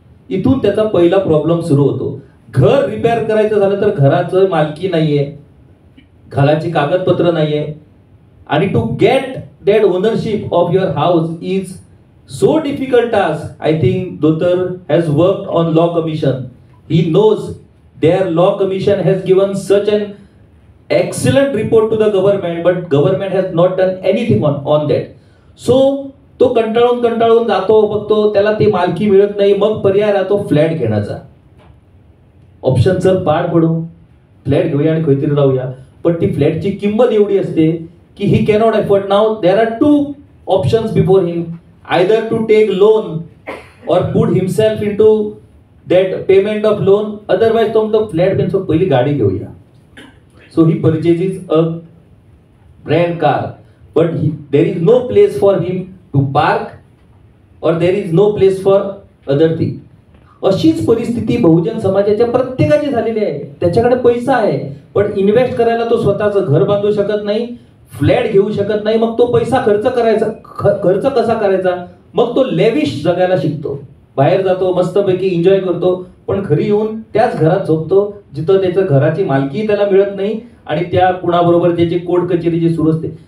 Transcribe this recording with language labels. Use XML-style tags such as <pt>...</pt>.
<mr>इथून त्याचा पहिला प्रॉब्लेम सुरू होतो. घर रिपेअर करायचं झालं तर घराचं मालकी नाहीये, घराची कागदपत्र नाहीये, आणि</mr> <en>To get that ownership of your house is so difficult task. I think Datar has worked on law commission. He knows their law commission has given such an excellent report to the government, but government has not done anything on that.</en> <mr>So तो कंटाळून जातो, बघतो त्याला ती मालकी मिळत नाही, मग पर्याय राहतो फ्लॅट घेण्याचा. ऑप्शन चल पाड पडू, फ्लॅट घेऊया आणि काहीतरी राहूया, पण ती फ्लॅटची किंमत एवढी असते की</mr> <en>He cannot afford. Now there are two options before him, either to take loan or put himself into that payment of loan, otherwise</en> <mr>तो म्हणतो फ्लॅट पेन, पहिली गाडी घेऊया.</mr> <en>So he purchases a brand car, but there is no place for him to park or there is no place for other thing.</en> <mr>अशीच परिस्थिती बहुजन समाजाच्या प्रत्येकाची झालेली आहे. त्याच्याकडे पैसा आहे पण इन्व्हेस्ट करायला तो स्वतःचं घर बांधू शकत नाही, फ्लॅट घेऊ शकत नाही. मग तो पैसा खर्च कसा करायचा, मग तो लेविश जगायला शिकतो, बाहेर जातो, मस्तपैकी एन्जॉय करतो, पण घरी येऊन त्याच घरात झोपतो जिथं त्याच्या घराची मालकी त्याला मिळत नाही आणि त्या कुणाबरोबर त्याची कोर्ट कचेरी जी सुरू असते.</mr>